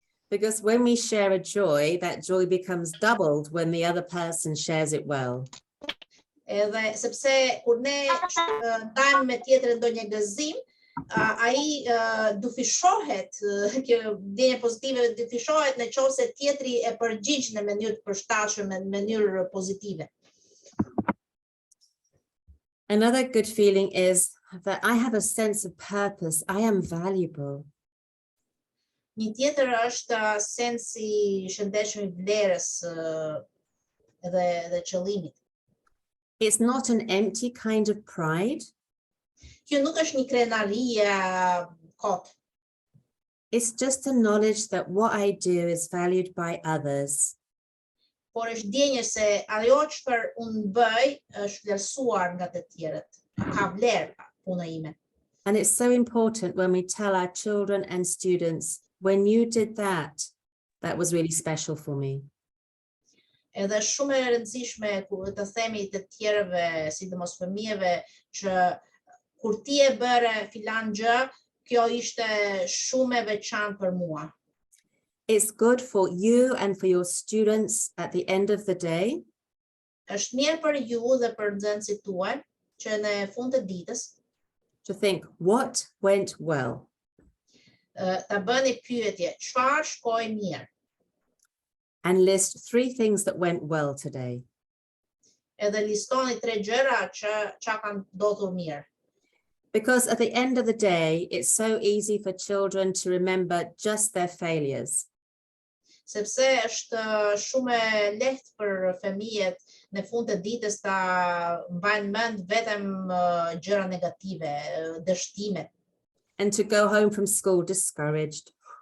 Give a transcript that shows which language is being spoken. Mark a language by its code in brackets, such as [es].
[en] Because when we share a joy, that joy becomes doubled when the other person shares it well. [sq] Edhe sepse kur ne ndajmë me tjetrin ndonjë gëzim, ai dufishohet, kjo ndjenja pozitive dufishohet nëse tjetri e përgjigj në mënyrë të përshtatshme, në mënyrë pozitive. [en] Another good feeling is that I have a sense of purpose. I am valuable. [sq] Një tjetër është sensi i shëndetshëm i vlerës dhe qëllimit. [en] It's not an empty kind of pride. [sq] Kjo nuk është një krenari kot. [en] It's just a knowledge that what I do is valued by others. [sq] Por është ndjenjë se ajo çfarë unë bëj është vlerësuar nga të tjerët. Ka vlerë puna ime. [en] And it's so important when we tell our children and students, when you did that, that was really special for me. [sq] Edhe shumë e rëndësishme kur të themi të tjerëve, sidomos fëmijëve, që kur ti e bëre filan gjë, kjo ishte shumë e veçantë për mua. [en] It's good for you and for your students at the end of the day [sq] Është mirë për ju dhe për nxënësit tuaj që në fund të ditës [en] to think, what went well? [sq] ta bëni pyetje, çfarë shkoi mirë? [en] And list 3 things that went well today. [sq] Edhe listoni 3 gjëra që kanë ndodhur mirë. [en] Because at the end of the day, it's so easy for children to remember just their failures. [sq] Sepse është shumë e lehtë për fëmijët në fund të ditës ta mbajnë mend vetëm gjëra negative, dështimet. [en] And to go home from school discouraged.